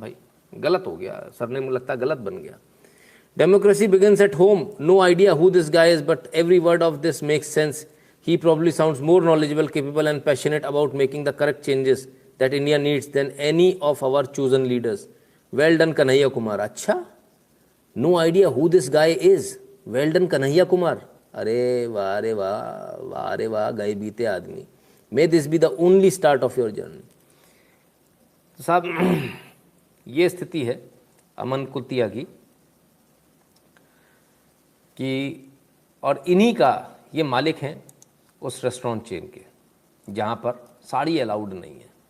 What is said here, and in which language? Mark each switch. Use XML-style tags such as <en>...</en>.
<hi>भाई गलत हो गया, सरनेम लगता गलत बन गया।</hi> <en>Democracy begins at home. No idea who this guy is, but every word of this makes sense. He probably sounds more knowledgeable, capable and passionate about making the correct changes that India needs than any of our chosen leaders. Well done, Kanhaiya Kumar. अच्छा, no idea who this guy is. Well done, Kanhaiya Kumar.</en> <hi>अरे वाह रे वाह, वाह रे वाह, गए बीते आदमी।</hi> <en>May this be the only start of your journey.</en> <hi>तो साहब ये स्थिति है अमन कुतिया की कि, और इन्हीं का ये मालिक हैं उस रेस्टोरेंट चेन के जहाँ पर साड़ी अलाउड नहीं है।</hi>